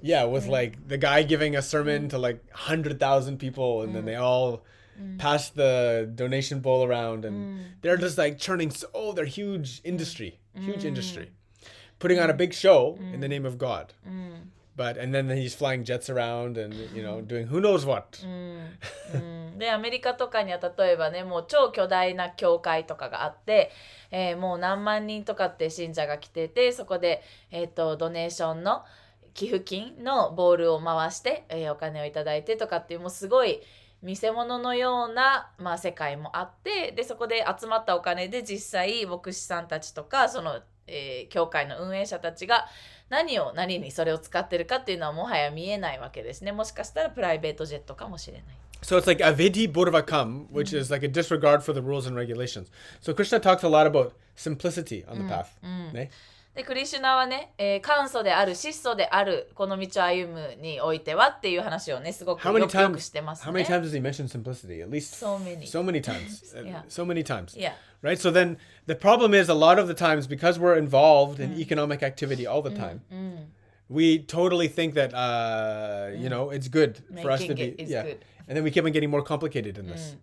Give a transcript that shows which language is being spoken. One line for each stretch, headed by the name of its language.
English: Yeah, with like the guy giving a sermon to like 100,000 people and then they all pass the donation bowl around and they're just like churning they're huge industry. Putting on a big show in the name of God. And then he's flying jets around and doing who knows what.
Japanese: でアメリカとかには例えばね、もう超巨大な教会とかがあって、もう何万人とかって信者が来てて、そこで、ドネーションの寄付金のボールを回して、お金をいただいてとかっていうもうすごい見せ物のような、世界もあって、でそこで集まったお金で実際牧師さんたちとかその、教会の運営者たちが何にそれを使ってるかっていうのはもはや見えないわけですね。もしかしたらプライベートジェットかもしれない。
English: So it's like avidhi bodhavakam, which is like a disregard for the rules and regulations. So Krishna talks a lot about simplicity on the path.
Japanese: ね。でクリシュナはね、簡素である質素であるこの道を歩むにおいてはっていう話をねすごくよくしてますね。
English: How many times does he mention simplicity? At least so many times. Yeah. So many times. Yeah. Right? So then the problem is a lot of the times because we're involved in economic activity all the time, we totally think that it's good for us to be good. And then we keep on getting more complicated in this.